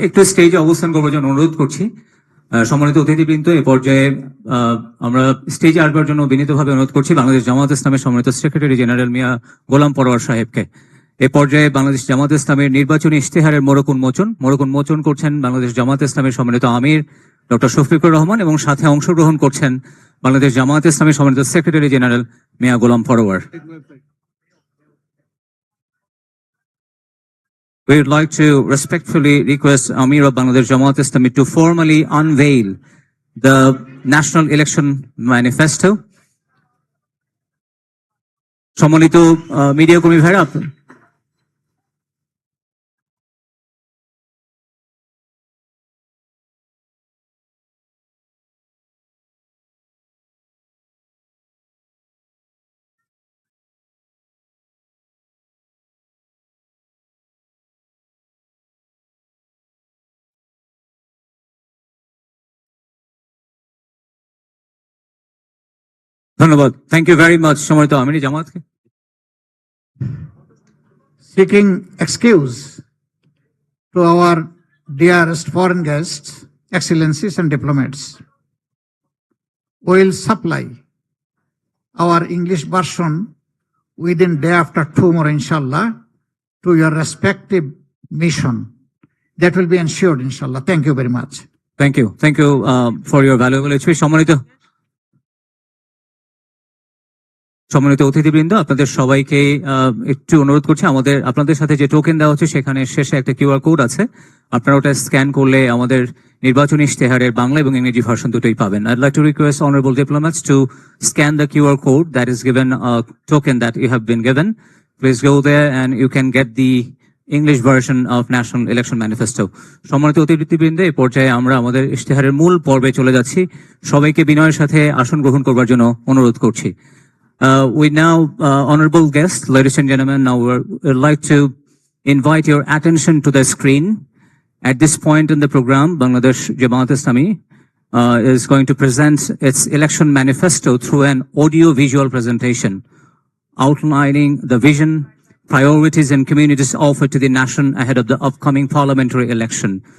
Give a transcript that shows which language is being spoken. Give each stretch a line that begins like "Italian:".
Bangla: একটু স্টেজে অবস্থান করবার জন্য অনুরোধ করছি। সম্মানিত অতিথিবৃন্দ, এ পর্যায়ে আমরা স্টেজে আসবার জন্য বিনীতভাবে অনুরোধ করছি বাংলাদেশ জামাত ইসলামের সম্মানিত সেক্রেটারি জেনারেল মিয়া গোলাম পরোয়ার সাহেবকে। এ পর্যায়ে বাংলাদেশ জামাত ইসলামের নির্বাচনী ইশতেহারের মোড়ক উন্মোচন করছেন বাংলাদেশ জামাত ইসলামের সম্মানিত আমির ডক্টর শফিকুর রহমান, এবং সাথে অংশগ্রহণ করছেন বাংলাদেশ জামাত ইসলামের সম্মানিত secretary general Mia Golam Parwar.
English: We would like to respectfully request Amir of Bangladesh Jamaat Islami to formally unveil the National Election Manifesto.
Bangla: সম্মানিত মিডিয়া কর্মী ভাইরা, ধন্যবাদ।
English: thank you very much
Bangla: সম্মানিত আমির জামাতকে।
English: Seeking excuse to our dearest foreign guests, excellencies and diplomats, we will supply our English version within day after tomorrow, inshallah, to your respective mission. That will be ensured, inshallah. Thank you very much. Thank you. Thank you for your valuable speech.
Bangla: সম্মানিত অতিথিবৃন্দ, আপনাদের সবাইকে একটু অনুরোধ করছি, আপনাদের সাথে যে টোকেন দেওয়া হচ্ছে সেখানে শেষে একটা কিউআর কোড আছে, আপনারা ওটা স্ক্যান করলে আমাদের নির্বাচনী ইশতেহারের বাংলা এবং ইংরেজি ভার্সন দুটোই পাবেন।
English: I'd like to request honorable diplomats to scan the QR code that is given, a token that you have been given. Please go there and you can get the English version of National Election Manifesto.
Bangla: সম্মানিত অতিথিবৃন্দ, এই পর্যায়ে আমরা আমাদের ইশতেহারের মূল পর্বে চলে যাচ্ছি। সবাইকে বিনয়ের সাথে আসন গ্রহণ করবার জন্য অনুরোধ করছি।
English: We now, honorable guests, ladies and gentlemen, now we'd like to invite your attention to the screen. At this point in the program, Bangladesh Jamaat Islami is going to present its election manifesto through an audio-visual presentation outlining the vision, priorities and communities offered to the nation ahead of the upcoming parliamentary election.